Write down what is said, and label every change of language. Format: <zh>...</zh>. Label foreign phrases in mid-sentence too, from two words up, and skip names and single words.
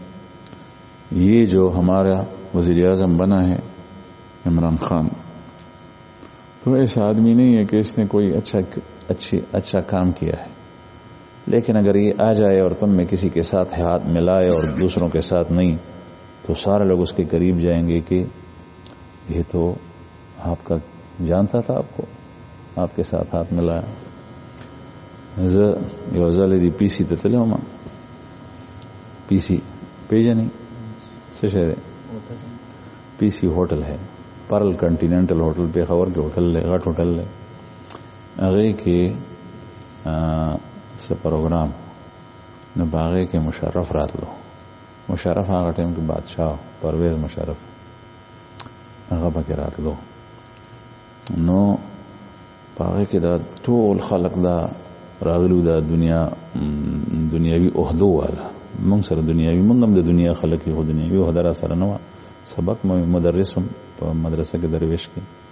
<ur>یہ جو ہمارا وزیر اعظم بنا ہے عمران خان تو ایسا آدمی نہیں ہے کہ اس نے کوئی اچھا کام کیا ہے لیکن اگر یہ آ جائے اور تم میں کسی کے ساتھ ہاتھ ملائے اور دوسروں کے ساتھ نہیں تو سارے لوگ اس کے قریب جائیں گے کہ یہ تو آپ کا جانتا تھا آپ کو آپ کے ساتھ ہاتھ ملایا</ur> <ps>یو ځل دی پی سی ته تللی وم پی سی پیژنئ څه شی دی</ps> <ur>پی سی ہوٹل ہے</ur> <ps>پرل کنٹیننٹل ہوٹل پېښور کې ہوٹل دی غټ ہوٹل دی هغې کې څه پروګرام نو په هغې کې مشرف راتلو مشرف هغه ټایم کې بادشاہ پرویز مشرف هغه پکې راتلو نو په هغې کې دا ټول خلق دا راغلو دا دنیاوی عہدو والا مونږ سره دنیاوی مونږ هم د دنیا خلک یو دنیاوی عہده را سره نه وه سبق مدرس هم په مدرسه کې درویش کې</ps>